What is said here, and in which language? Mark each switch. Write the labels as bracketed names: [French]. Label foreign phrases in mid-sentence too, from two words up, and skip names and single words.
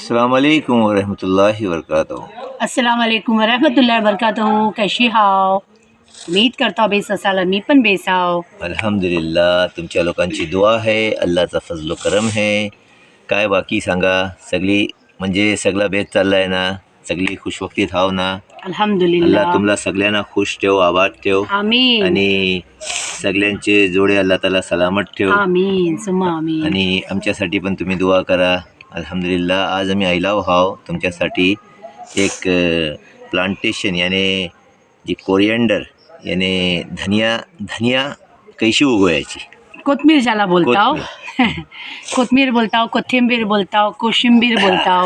[Arabic] السلام عليكم ورحمة الله وبركاته. السلام عليكم ورحمة الله وبركاته. [Marathi] कशी हाव? उम्मीद करता बेस असाल, मी पण बेस हाव. अल्हम्दुलिल्लाह, तुमच्या लोकांची दुआ आहे, अल्लाहचा [Urdu] فضل و کرم ہے. [Marathi] काय बाकी सांगा, सगळी म्हणजे सगळा बेत चाललाय ना, सगळी खुशवक्तीत हाव ना. अल्हम्दुलिल्लाह. अल्लाह तुम्हाला सगळ्यांना खुश ठेव, आबाद ठेव आमीन. आणि सगळ्यांचे जोडे अल्लाह ताला सलामत ठेव. [Arabic] آمين ثم آمين. [Marathi] आणि आमच्यासाठी पण तुम्ही दुआ करा. अल्हम्दुलिल्लाह, आज आम्ही आयलाव हाव तुमच्यासाठी एक प्लांटेशन याने जी कोरिएंडर याने धनिया कैशी उगवायची. कोथमीर ज्याला बोलताव. कोथमीर बोलताव, कोथिंबीर बोलताव, कोशिंबीर बोलताव.